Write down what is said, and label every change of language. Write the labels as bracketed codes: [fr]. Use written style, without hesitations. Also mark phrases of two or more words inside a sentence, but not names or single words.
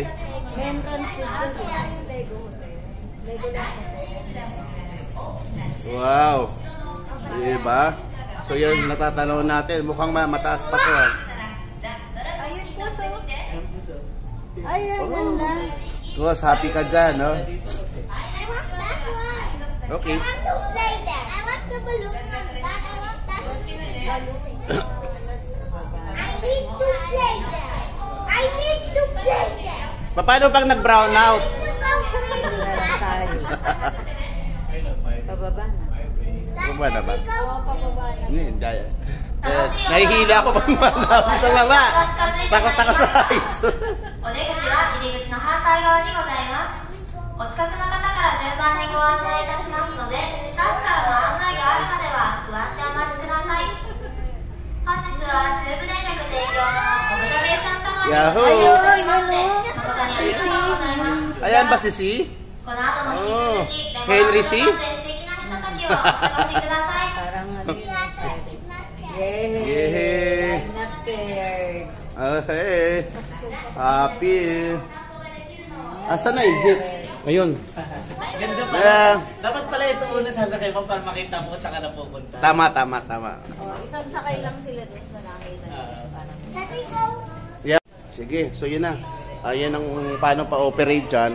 [tl] May entrance dun. Lego. Lego lang. Wow. Diba? So yun, natatanaw natin. Mukhang mataas pa to. Ayun po, so. Ayun, ganda. Cos, happy ka dyan, no? [en] I want that one. Okay. I want to play that. I want the balloon on that. I want that one to be dancing. I need to play that. I need to play that. [tl] Paano pag nag-brown out? Pababa na. Baba na ba? Oo, pababa na. Hindi. Nahihila ako pag wala ako sa baba. Takot ako sa heights. [ja] お出口は入り口の反対側にございます。お近くの方から順番にご案内いたしますので、スタッフからの案内があるまでは座ってお待ちください。本日は中部電力提供のオブザベーションタワーにございまして、誠にありがとうございます。 [tl] Ayan ba si C? [ja] この後も引き続き、 Henry C? 素敵なひとときをお過ごしください。 [tl] Parang ano yun. Yay! [en] Yay! Not scared. Okay. Happy. [tl] Asan na exit? Ayun. Ganda pala. Dapat pala ito una sasakay mo para makita mo saan ka na pupunta. Tama. Oh, isang sakay lang sila doon sa nakita. Yeah. Sige, so yun na. Ayan ang paano pa-operate dyan.